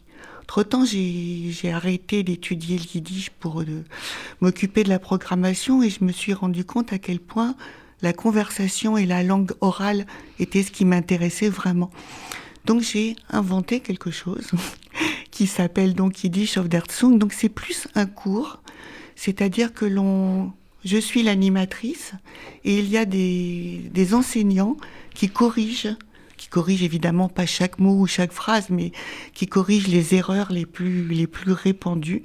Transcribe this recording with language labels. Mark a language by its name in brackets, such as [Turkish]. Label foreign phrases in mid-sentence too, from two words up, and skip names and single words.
[French] Entre-temps, j'ai arrêté d'étudier le yiddish pour m'occuper de la programmation et je me suis rendu compte à quel point la conversation et la langue orale étaient ce qui m'intéressait vraiment. Donc j'ai inventé quelque chose qui s'appelle donc Yiddish auf der Zunge. Donc c'est plus un cours, c'est-à-dire que je suis l'animatrice et il y a des enseignants qui corrigent évidemment pas chaque mot ou chaque phrase, mais qui corrigent les erreurs les plus répandues.